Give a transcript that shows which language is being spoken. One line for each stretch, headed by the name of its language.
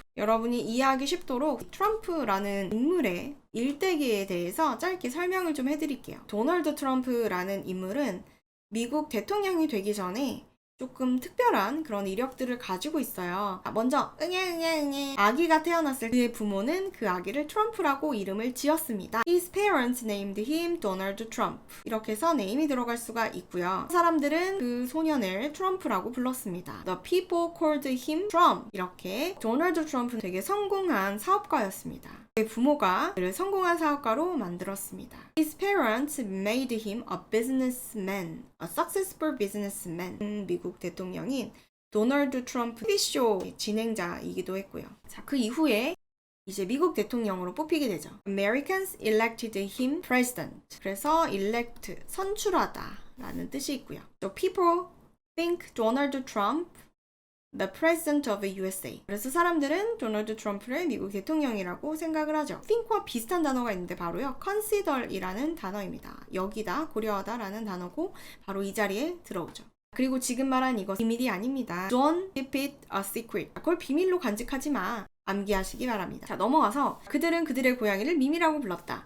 Korean: 여러분이 이해하기 쉽도록 트럼프라는 인물의 일대기에 대해서 짧게 설명을 좀 해드릴게요. 도널드 트럼프라는 인물은 미국 대통령이 되기 전에 조금 특별한 그런 이력들을 가지고 있어요. 먼저 응애 아기가 태어났을 그의 부모는 그 아기를 트럼프라고 이름을 지었습니다.
English: His parents named him Donald Trump.
Korean: 이렇게 해서 name이 들어갈 수가 있고요. 사람들은 그 소년을 트럼프라고 불렀습니다.
English: The people called him Trump.
Korean: 이렇게 도널드 트럼프는 되게 성공한 사업가였습니다. 그의 부모가 그를 성공한 사업가로 만들었습니다.
English: His parents made him a businessman, a successful businessman.
Korean: 미국 대통령인 도널드 트럼프 TV쇼 진행자이기도 했고요. 자, 그 이후에 이제 미국 대통령으로 뽑히게 되죠.
English: Americans elected him president.
Korean: 그래서 elect, 선출하다 라는 뜻이 있고요.
English: So people think Donald Trump the president of the USA.
Korean: 그래서 사람들은 도널드 트럼프를 미국 대통령이라고 생각을 하죠. think와 비슷한 단어가 있는데 바로요. consider이라는 단어입니다. 여기다, 고려하다라는 단어고 바로 이 자리에 들어오죠. 그리고 지금 말한 이것 비밀이 아닙니다.
English: Don't keep it a secret.
Korean: 그걸 비밀로 간직하지 마. 암기하시기 바랍니다. 자, 넘어가서 그들은 그들의 고양이를 미미라고 불렀다.